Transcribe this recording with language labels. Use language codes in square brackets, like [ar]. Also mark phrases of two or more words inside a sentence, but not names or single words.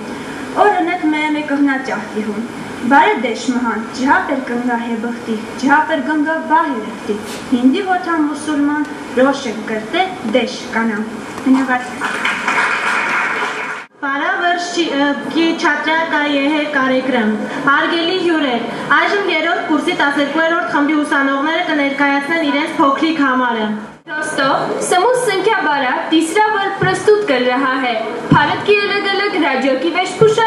[hi] और अंत में मैं कहना चाहती हूँ, भारत देश महान, जहाँ पर गंगा है बहती, जहाँ पर गंगा बाहर रहती। हिंदी होता मुसलमान, रोशन करते देश का नाम। धन्यवाद। 12 वर्ष की छात्रा का यह कार्यक्रम [hy] Արգելի հյուրեր, այժմ երրորդ կուրսի 12-րդ խմբի ուսանողները կներկայացնեն իրենց փոքրիկ համարը։ [hi] दोस्तों, समूह संख्या 12 तीसरा वर्ग प्रस्तुत कर रहा है भारत के अलग अलग राज्यों की वेशभूषा।